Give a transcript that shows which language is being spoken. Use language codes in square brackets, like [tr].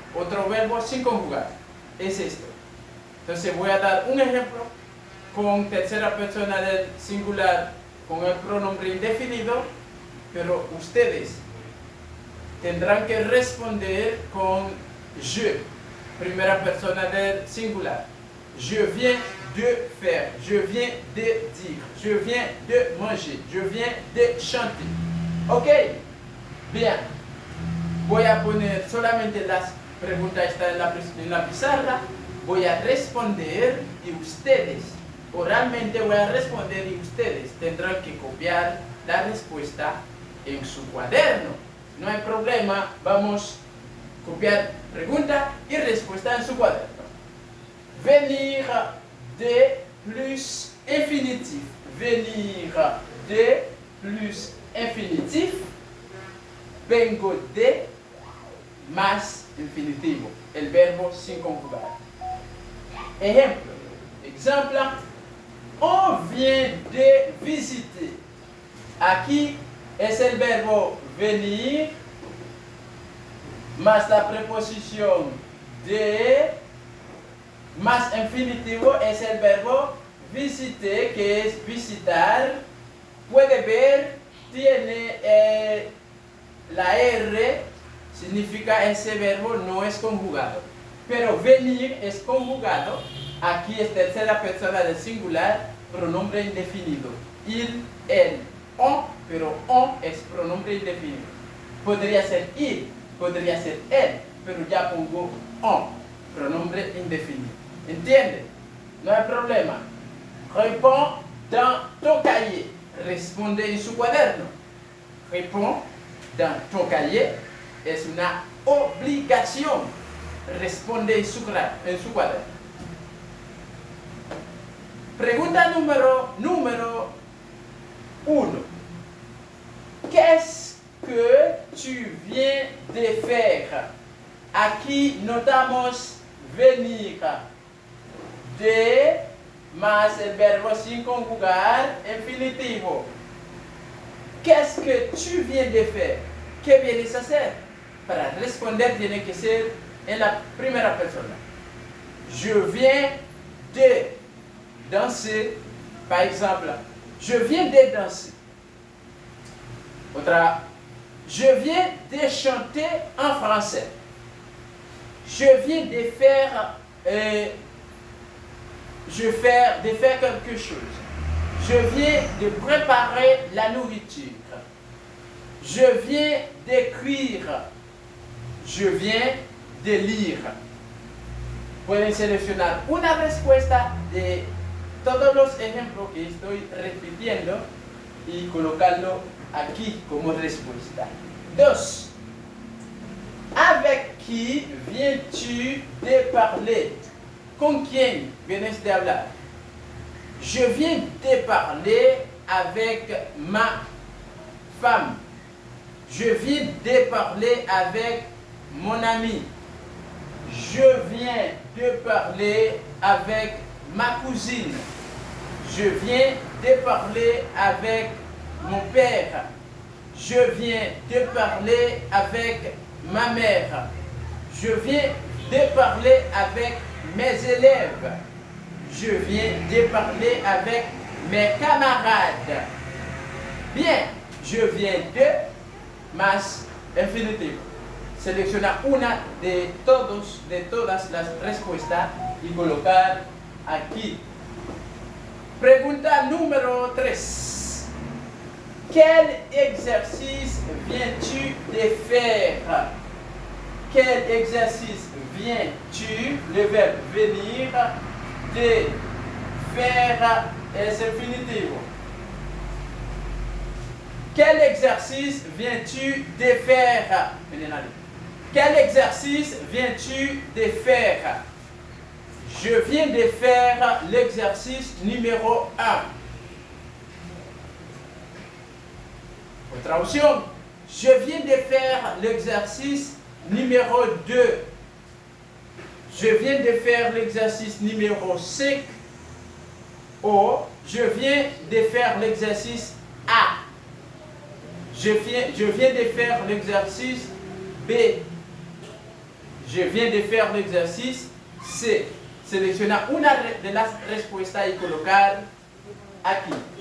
[es] Otro verbo sin conjugar. Es esto. Entonces voy a dar un ejemplo con tercera persona del singular con el pronombre indefinido, pero ustedes tendrán que responder con je, primera persona del singular. [fr] Je viens de faire, je viens de dire, je viens de manger, je viens de chanter. [es] Ok, bien. Voy a poner solamente las preguntas están en la pizarra. Voy a responder y ustedes, oralmente voy a responder y ustedes tendrán que copiar la respuesta en su cuaderno. No hay problema, vamos a copiar pregunta y respuesta en su cuaderno. [fr] Venir de plus infinitif. Venir de plus infinitif. [es] Vengo de más infinitivo. El verbo sin conjugar. Ejemplo. Exemple. [fr] On vient de visiter. [es] Aquí es el verbo venir más la preposición de más infinitivo es el verbo visiter, que es visitar. Puede ver, tiene la R, significa ese verbo no es conjugado. Pero venir es conjugado. Aquí es tercera persona del singular, pronombre indefinido. Il, él, on, pero on es pronombre indefinido. Podría ser il, podría ser él, pero ya pongo on, pronombre indefinido. ¿Entiende? No hay problema. [fr] Réponds dans ton cahier. [es] Responde en su cuaderno. [fr] Réponds dans ton cahier [es] es una obligación. Responde en su cuaderno. Pregunta número 1. [fr] Qu'est-ce que tu viens de faire? [es] Aquí notamos venir de más el verbo sin conjugar infinitivo. [fr] Qu'est-ce que tu viens de faire? [es] ¿Qué vienes a hacer? Para responder tiene que ser en la primera persona. [fr] Je viens de danser, par exemple. Je viens de danser. [es] Otra. [fr] Je viens de chanter en français. Je viens de faire quelque chose. Je viens de préparer la nourriture. Je viens d'écrire. Je viens de lire. [es] Pueden seleccionar una respuesta de todos los ejemplos que estoy repitiendo y colocarlo aquí como respuesta. 2. [fr] Avec qui viens-tu de parler? [es] ¿Con quién vienes de hablar? [fr] Je viens de parler avec ma femme. Je viens de parler avec mon ami. Je viens de parler avec ma cousine. Je viens de parler avec mon père. Je viens de parler avec ma mère. Je viens de parler avec mes élèves. Je viens de parler avec mes camarades. [es] Bien, [fr] je viens de [es] más infinitivo. Selecciona una de todas las respuestas y colocar aquí. Pregunta número 3. [fr] Quel exercice viens-tu de faire? quel exercice viens-tu, le verbe venir, de faire [es] es infinitivo. [fr] Quel exercice viens-tu de faire? Quel exercice viens-tu de faire? Je viens de faire l'exercice numéro 1. Traduction. Je viens de faire l'exercice numéro 2. Je viens de faire l'exercice numéro 5. Ou je viens de faire l'exercice A. Je viens de faire l'exercice B. Je viens de faire l'exercice C. [es] Selecciona una de las respuestas y colocar aquí.